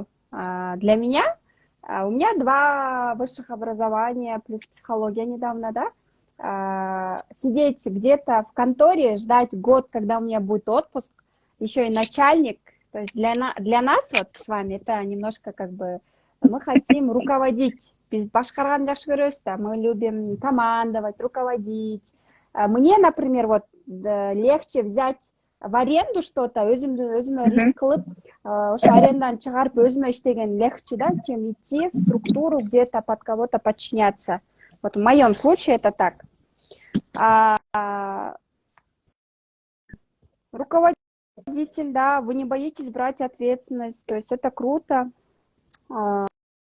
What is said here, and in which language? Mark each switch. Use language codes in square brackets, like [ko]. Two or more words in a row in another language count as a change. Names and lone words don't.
[ru] Для меня, у меня 2 высших образования, плюс психология недавно, да. Сидеть где-то в конторе, ждать год, когда у меня будет отпуск, еще и начальник. То есть для нас вот с вами это немножко как бы мы хотим руководить. [ky] Башкарган жакшы көрөбүз да, [ru] мы любим командовать, руководить. Мне, например, вот легче взять в аренду что-то, [ky] өзүмө риск кылып, ошо арендадан чыгарып өзүмө иштеген легче, да, [ru] чем идти в структуру, где-то под кого-то подчиняться. Вот в моем случае это так. Руководитель, да, вы не боитесь брать ответственность, то есть это круто.